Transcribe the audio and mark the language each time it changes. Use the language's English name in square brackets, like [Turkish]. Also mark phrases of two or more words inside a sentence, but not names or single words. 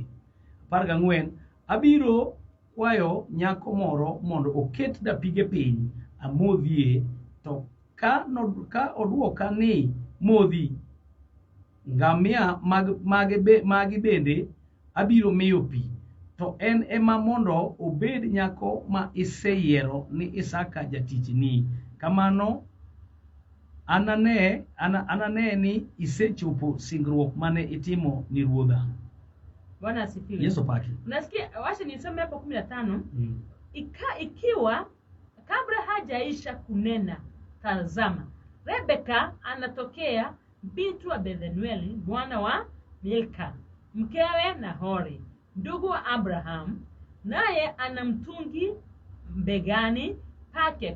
[Luo (Kenya and Tanzania)] 14 Abiro kwayo nyako moro mondo oket dapige piny amodhie, to ka odwoka ni modhi, ngamia magi bende abiro miyo pi, to en ema mondo obed nyako ma iseyiero ni Isaka jatichni. Kamano anane ni isechopo singruok mane itimo ni ruodha. [Swahili] Bwana asifiwe. [Luo (Kenya and Tanzania)] Yesu paki. [Swahili] Unasikia, wacha nisome hapo 15. Ikiwa kabla hajaisha kunena, tazama, Rebeka anatokea, bintu wa Bethueli mwana wa Milka, mkewe Nahori, ndugu wa Abraham, naye ana mtungi mbegani pake.